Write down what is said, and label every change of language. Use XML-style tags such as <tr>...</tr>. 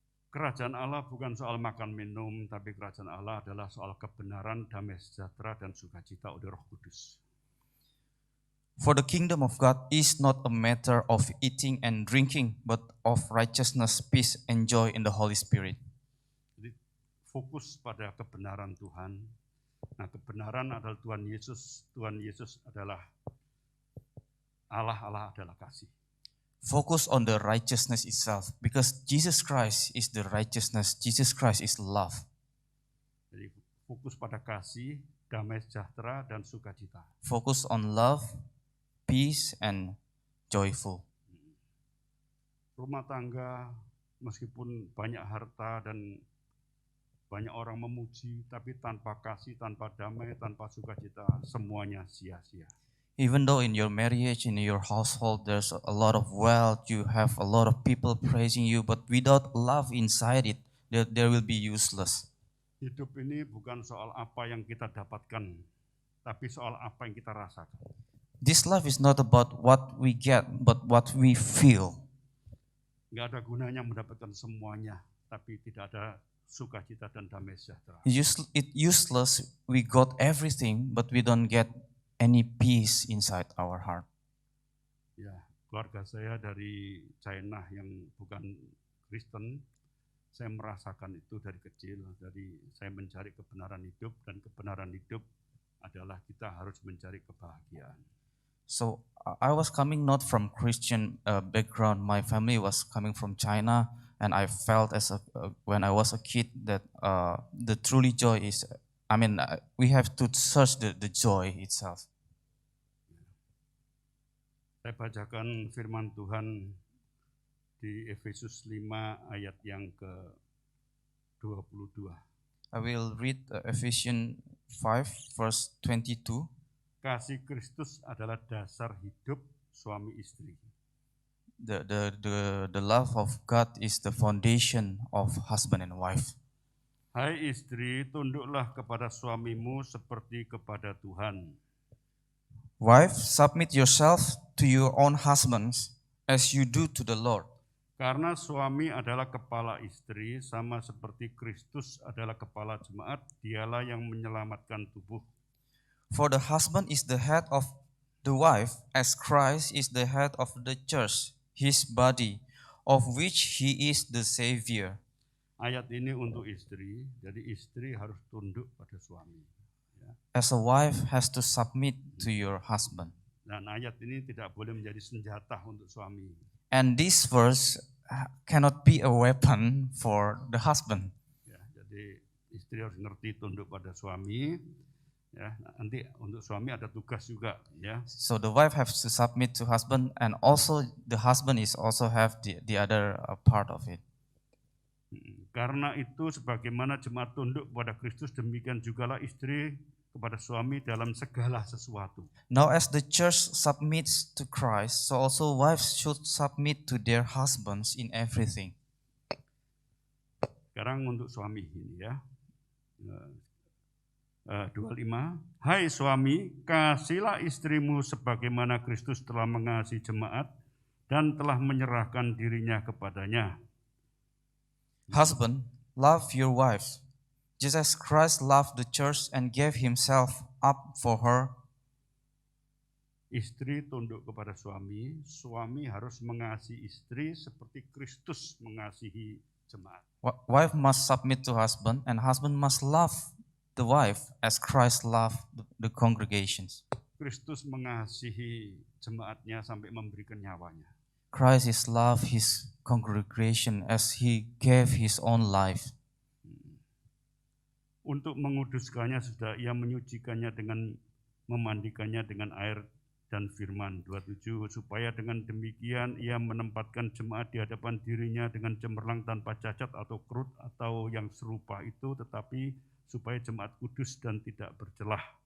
<id>Kerajaan Allah bukan soal makan minum, tapi kerajaan Allah adalah soal kebenaran, damai sejahtera, dan sukacita oleh Roh Kudus.</id> <en>For the kingdom of God is not a matter of eating and drinking, but of righteousness, peace, and joy in the Holy Spirit.</en> <id>Jadi fokus pada kebenaran Tuhan. Nah, kebenaran adalah Tuhan Yesus. Tuhan Yesus adalah Allah, Allah adalah kasih.</id> <en>Focus on the righteousness itself, because Jesus Christ is the righteousness. Jesus Christ is love.</en> <id>Jadi fokus pada kasih, damai sejahtera, dan sukacita.</id> <en>Focus on love, peace, and joyful.</en> <id>Rumah tangga, meskipun banyak harta dan banyak orang memuji, tapi tanpa kasih, tanpa damai, tanpa sukacita, semuanya sia-sia.</id> <en>Even though in your marriage, in your household, there's a lot of wealth, you have a lot of people praising you, but without love inside it, there will be useless.</en> <id>Hidup ini bukan soal apa yang kita dapatkan, tapi soal apa yang kita rasakan.</id> <en>This life is not about what we get, but what we feel.</en> <id>Nggak ada gunanya mendapatkan semuanya, tapi tidak ada sukacita dan damai sejahtera.</id> <en>It's useless, we got everything, but we don't get any peace inside our heart.</en> <id>Ya, keluarga saya dari China yang bukan Kristen, saya merasakan itu dari kecil. Dari saya mencari kebenaran hidup, dan kebenaran hidup adalah kita harus mencari kebahagiaan.</id> <en>So I was coming not from Christian background. My family was coming from China, and I felt when I was a kid that the truly joy is. We have to search the joy itself.</en> <id>Saya bacakan firman Tuhan di Efesus 5 ayat yang ke-22.</id> <en>I will read Ephesians 5 verse 22.</en> <id>Kasih Kristus adalah dasar hidup suami istri.</id> <en>The love of God is the foundation of husband and wife.</en> <id>Hai istri, tunduklah kepada suamimu seperti kepada Tuhan.</id> <en>Wife, submit yourself to your own husbands as you do to the Lord.</en> <id>Karena suami adalah kepala istri, sama seperti Kristus adalah kepala jemaat, dialah yang menyelamatkan tubuh.</id> <en>For the husband is the head of the wife, as Christ is the head of the church, his body, of which he is the Savior.</en> <id>Ayat ini untuk istri, jadi istri harus tunduk pada suami. Ya.</id> <en>As a wife has to submit to your husband.</en> <id>Dan ayat ini tidak boleh menjadi senjata untuk suami.</id> <en>And this verse cannot be a weapon for the husband.</en> <id>Ya, jadi istri harus ngerti tunduk pada suami. Ya, nanti untuk suami ada tugas juga. Ya.</id> <en>So the wife has to submit to husband, and also the husband is also have the other part of it.</en> <id>Karena itu sebagaimana jemaat tunduk kepada Kristus, demikian jugalah istri kepada suami dalam segala sesuatu.</id> <en>Now as the church submits to Christ, so also wives should submit to their husbands in everything.</en> <id>Sekarang untuk suami ini ya. 25. Hai suami, kasihilah istrimu sebagaimana Kristus telah mengasihi jemaat dan telah menyerahkan dirinya kepadanya.</id> <en>Husband, love your wife, just as Christ loved the church and gave himself up for her.</en> <id>Istri tunduk kepada suami, suami harus mengasihi istri seperti Kristus mengasihi jemaat.</id> <en>Wife must submit to husband, and husband must love the wife as Christ loved the congregations.</en> <id>Kristus mengasihi jemaatnya sampai memberikan nyawanya.</id> <en>Christ is love his congregation as he gave his own life.</en> <id>Untuk menguduskannya sudah ia menyucikannya dengan memandikannya dengan air dan firman. 27. Supaya dengan demikian ia menempatkan jemaat di hadapan dirinya dengan cemerlang tanpa cacat atau kerut atau yang serupa itu, tetapi supaya jemaat kudus dan tidak bercelah.</id>